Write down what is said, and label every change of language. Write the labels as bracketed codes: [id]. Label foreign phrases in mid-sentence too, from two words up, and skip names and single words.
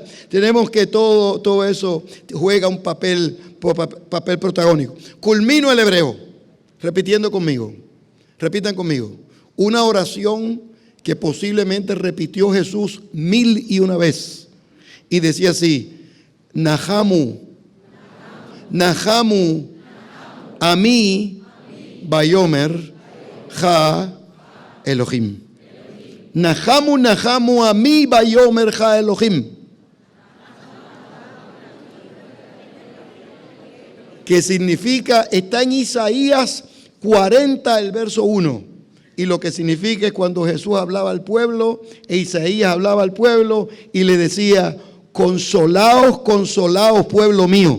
[es] Tenemos que todo eso juega un papel protagónico. Culmino el hebreo, repitiendo conmigo. Repitan conmigo. Una oración que posiblemente repitió Jesús 1001 veces. Y decía así, [he] Nahamu, Ami, Bayomer, Ja, Elohim. Nahamu, Ami, Bayomer, Ja, Elohim. [es] Que significa, está en Isaías 40, el verso 1. Y lo que significa es cuando Jesús hablaba al pueblo, e Isaías hablaba al pueblo y le decía, consolaos, consolaos, pueblo mío.